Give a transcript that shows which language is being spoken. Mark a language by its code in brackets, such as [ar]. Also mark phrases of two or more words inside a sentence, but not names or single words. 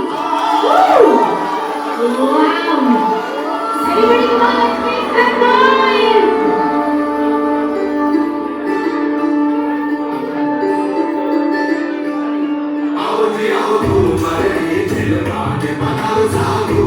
[en] Woo! Wow! Everybody, come on, let's make some noise. [hi] आओ जी आओ घूम रहे दिल राने मनाओ